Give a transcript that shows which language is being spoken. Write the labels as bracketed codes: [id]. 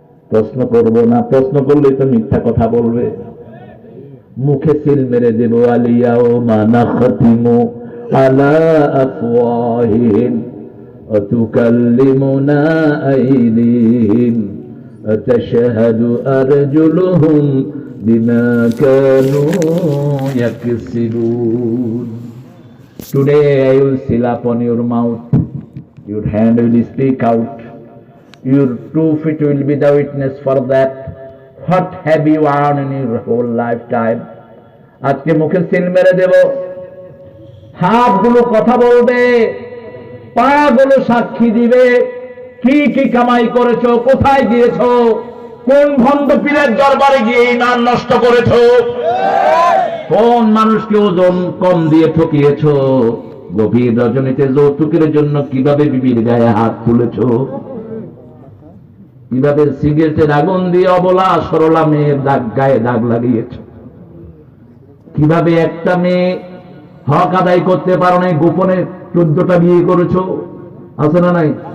[bn] প্রশ্ন করব না, প্রশ্ন করলেই তো মিথ্যা কথা বলবে। মুখে সিল মেরে দেব, [ar] আলিয়াউমা নাখতিমু আলা আফওয়াহিহিম ওয়া তুকাল্লিমুনা আইদিহিম وتشهد أرجلهم بما كانوا يكسبون. [en] Today I will seal upon your mouth, your hand will speak out, your 2 feet will be the witness for that. What have you earned in your whole lifetime? [bn] আজকে মুখে সিল মেরে দেব, হাতগুলো কথা বলবে, পাগুলো সাক্ষী দিবে। কি কি কামাই করেছো, কোথায় গিয়েছো, কোন ভণ্ড পীরের দরবারে গিয়ে ঈমান নষ্ট করেছো, কোন মানুষকে ওজন কম দিয়ে ঠকিয়েছো, গভীর রজনীতে যৌতুকের জন্য কিভাবে বিবির গায়ে হাত তুলেছো, কিভাবে সিগারেটের আগুন দিয়ে অবলা সরলা মেয়ের গায়ে দাগ লাগিয়েছো, কিভাবে একটা মেয়ে হক আদায় করতে পারো নাই, গোপনে 14টা বিয়ে করেছো, আছে না নাই?